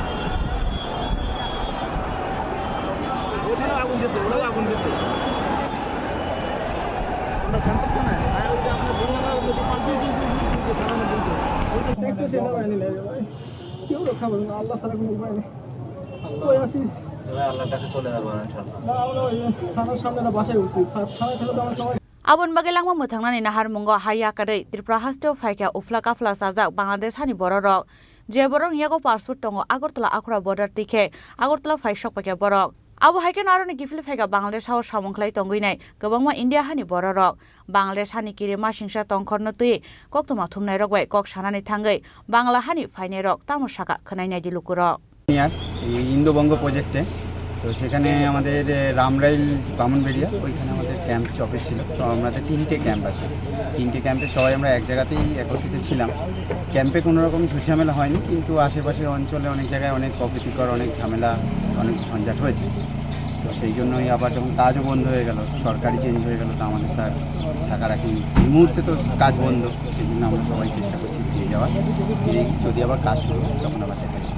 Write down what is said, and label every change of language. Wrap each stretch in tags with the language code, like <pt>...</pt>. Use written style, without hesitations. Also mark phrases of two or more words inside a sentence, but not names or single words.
<bn>ওখানে আগুন দিছে ওরা আগুন দিছে আমরা শান্ত না আর ওই যে আমরা বললাম যদি পাশে যদি দাঁড়ানো বলতো ওই তো একটু সেনা বাহিনী লাগে ভাই কেউ রক্ষা করবে না আল্লাহ ছাড়া কোনো উপায় নেই ওই আসি আল্লাহর কাছে চলে যাব ইনশাআল্লাহ না আমরা ওই থানার সামনে না বাসায় উঠছি থানায় থেকে তো আমরা সবাই</bn> <trp>Abon bagelangma muthangna ni nahar mungo haya kadai Tripura hasteo faika ufla kafla sajak Bangladesh hani bororok je borong yago passport tongo Agartala Akhura border tike Agartala faisok pake borok Abo haiken aroni gifle faiga Bangladesh hawo samongklai tongguinai gobangma India hani borok Bangladesh hani kiri masingsa tongkhorno tui koktoma thumnai rok bai kok sanani thangai Bangla hani fainai rok tamosaka khnainai dilukurok</trp> <bn>ইন্দোবঙ্গ প্রজেক্টে তো সেখানে আমাদের রামরাইল বামনবেড়িয়া ওইখানে আমাদের ক্যাম্প অফিস ছিল তো আমাদের 3টে ক্যাম্প আছে 3টে ক্যাম্পে সবাই আমরা এক জায়গাতেই একত্রিত ছিলাম ক্যাম্পে কোনো রকম ঝামেলা হয়নি কিন্তু আশেপাশের অঞ্চলে অনেক জায়গায় অনেক অপ্রীতিকর অনেক ঝামেলা অনেক ঝঞ্ঝাট হয়েছে তো সেই জন্যই আবার যখন কাজও বন্ধ হয়ে গেল সরকারি চেঞ্জ হয়ে গেল তো আমাদের তার থাকা রাখিনি এই মুহূর্তে তো কাজ বন্ধ সেই জন্য আমরা সবাই চেষ্টা করছি ফিরে যাওয়ার ফিরে যদি আবার কাজ শুরু হয় তখন আবার দেখা যাবে</bn>